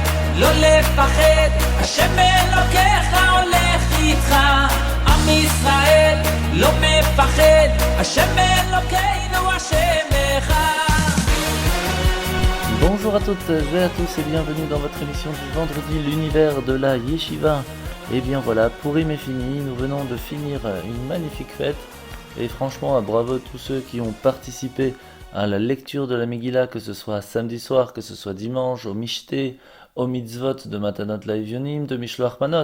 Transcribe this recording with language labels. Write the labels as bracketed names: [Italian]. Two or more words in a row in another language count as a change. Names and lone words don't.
[Hebrew] לא לפחד, השם אלוקיך הולך איתך. עם ישראל לא מפחד, השם אלוקינו השם אחד. [French] Bonjour à toutes et à tous et bienvenue dans votre émission du vendredi, l'univers de la Yeshiva. Et bien voilà, Purim est fini, nous venons de finir une magnifique fête. Et franchement, bravo à tous ceux qui ont participé à la lecture de la Megillah, que ce soit samedi soir, que ce soit dimanche, au Mishté, au Mitzvot de [Hebrew] מתנות לאביונים, [French] de [Hebrew] משלוח מנות.